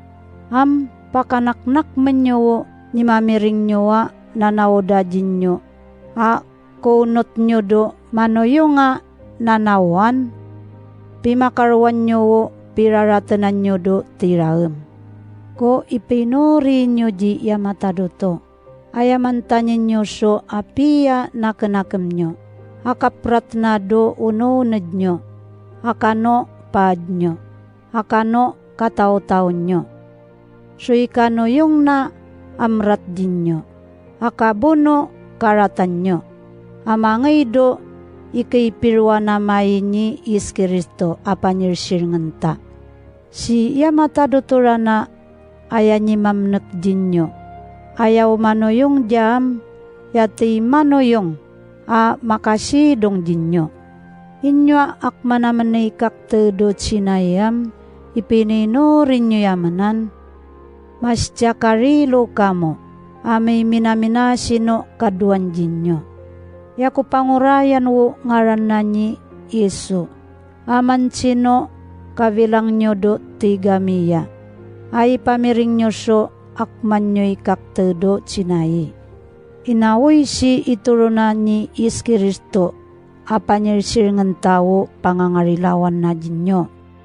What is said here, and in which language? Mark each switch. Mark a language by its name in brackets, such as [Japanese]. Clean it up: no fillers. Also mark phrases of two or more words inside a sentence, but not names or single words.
[Ivatan] Pakanaknak menyo ni mamiring nyowa nanawoda jinyo. Kunot nyo do manoyo nga nanawan. Pimakarwan nyo piraratanan nyo do tiraem. Ko ipinuri nyo di yamatado to. Ayamantanyin nyo so apia nakenakem nyo. Akaprat na do ununad nyo. Akano paad nyo. Akano kataw-taw nyo. So ikano yung na amrat din nyo. Akabuno karatan nyo. Amangay do ikaipirwa na ni is Kristo apanyirshir nganta. Si yamatado turana ayanyi mamnek din nyo. Ayaw manoyong jam, yati manoyong makasidong din nyo. Inyo akmanaman na ikaktedo sinayam, ipininurin nyo yamanan. Mas jakarilo kamo, amay minamina sino kaduan din nyo. Yaku pangurayan wo ngaran nanyi Yesu. Aman sino kabilang nyo do tigamiya. Ay pamiring nyo so akman nyo ikaktedo sinayi. Inawoy si iturunan ni Is Kristo apanyir ngan tao pangangarilawan na din nyo.